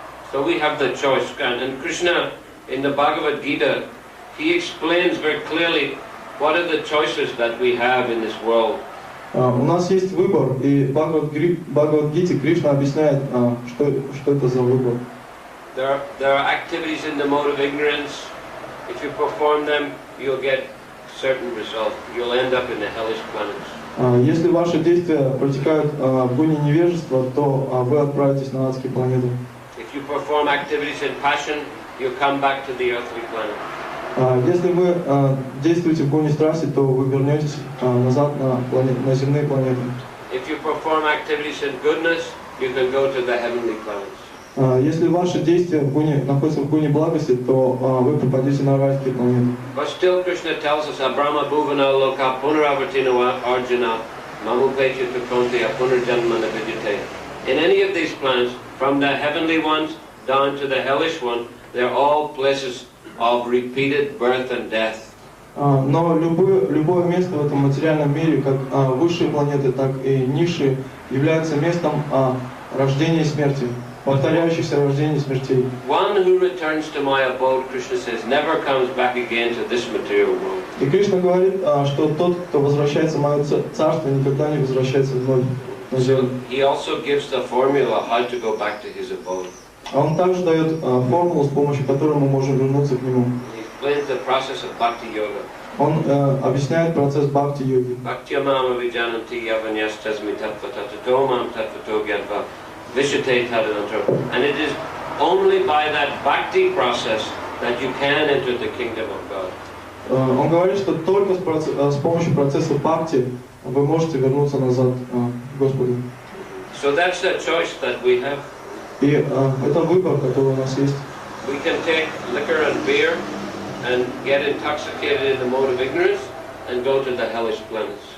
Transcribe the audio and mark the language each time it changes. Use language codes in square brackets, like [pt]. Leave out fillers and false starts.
[en] So we have the choice. And Krishna, in the Bhagavad Gita, he explains very clearly what are the choices that we have in this world. [ru] У нас есть выбор, и в Бхагавад-гите Кришна объясняет, что это за выбор. [en] There are activities in the mode of ignorance. If you perform them, you'll get certain results. You'll end up in the hellish planets. [ru] Если ваши действия протекают в гуне невежества, то вы отправитесь на адские планеты. [en] If you perform activities in passion, you'll come back to the earthly planet. [ru] Если вы действуете в гуне страсти, то вы вернетесь назад на земные планеты. [en] If you perform activities in goodness, you can go to the heavenly planets. [ru] Если ваши действия находятся в гуне благости, то вы попадете на райские планеты. [en] But still Krishna tells us, [sa] Abrahma bhuvana loka punaravartino arjuna mamupetya tukonti apunarjanma navijate. [en] In any of these planets, from the heavenly ones down to the hellish one, they're all places of repeated birth and death. [ru] Но любое место в этом материальном мире, как высшие планеты, так и низшие, является местом рождения и смерти. повторяющихся рождений и смертей. [en] One who returns to my abode, Krishna says, never comes back again to this material world. [ru] И Кришна говорит, что тот, кто возвращается в мое царство, никогда не возвращается вновь на землю. [en] He also gives the formula how to go back to his abode. [ru] А он также дает формулу, с помощью которой мы можем вернуться к нему. [en] He explains the process of bhakti yoga. [ru] Он объясняет процесс бхакти-йоги. [sa] Bhakti-yamama vijananti yavanyastasmi tattva tattato mam tattvato gyatva vishate tadanantara. [en] And it is only by that bhakti process that you can enter the kingdom of God. [ru] Он говорит, что только с помощью процесса бхакти вы можете вернуться назад к Господу. [en] So that's the choice that we have. [ru] И это выбор, который у нас есть. [en] We can take liquor and beer and get intoxicated in the mode of ignorance and go to the hellish planets.